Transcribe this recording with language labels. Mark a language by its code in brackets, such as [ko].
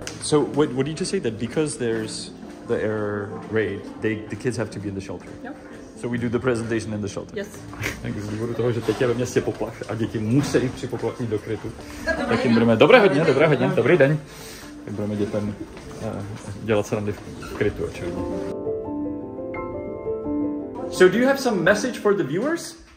[en] So what do you just say that because there's the air raid, the kids have to be in the shelter? Yep. So we do the presentation in the shelter? Yes. [cs] Tak z důvodu toho, že teď je ve městě poplach a děti musí při poplachu do krytu, tak jim budeme, dobré hodně, dobrý den. Tak budeme dětem dělat srandy v krytu, očividně. [en] So do you have some message for the viewers?